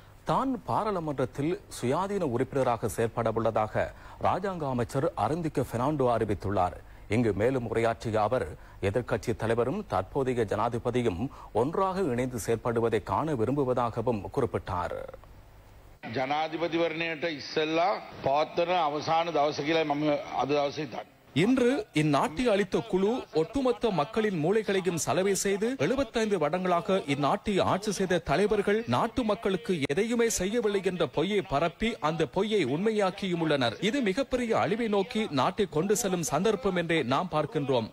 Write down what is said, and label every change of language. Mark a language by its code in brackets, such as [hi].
[ta] தான் பாராளுமன்றத்தில் சுயாதீன உறுப்பினராக செயற்பட உள்ளதாக ராஜாங்க அமைச்சர் அருந்திக்க பெர்னாண்டோ அறிவித்துள்ளார். இங்கு மேலும் உரையாற்றிய அவர், எதிர்க்கட்சி தலைவரும் தற்போதைய ஜனாதிபதியும் ஒன்றாக இணைந்து செயற்படுவதை காண விரும்புவதாகவும் குறிப்பிட்டார். [si] ජනාධිපතිවරණයට ඉස්සෙල්ලා පවත්වන අවසාන දවස කියලා මම අද දවසේ හිතන්නේ. [ta] இன்று இந்நாட்டை அளித்த குழு ஒட்டுமொத்த மக்களின் மூளைகளையும் சலவை செய்து 75 வருடங்களாக இந்நாட்டை ஆட்சி செய்த தலைவர்கள் நாட்டு மக்களுக்கு எதையுமே செய்யவில்லை என்ற பொய்யை பரப்பி அந்த பொய்யை உண்மையாக்கியும் உள்ளனர். இது மிகப்பெரிய அழிவை நோக்கி நாட்டை கொண்டு செல்லும் சந்தர்ப்பம் என்றே நாம் பார்க்கின்றோம்.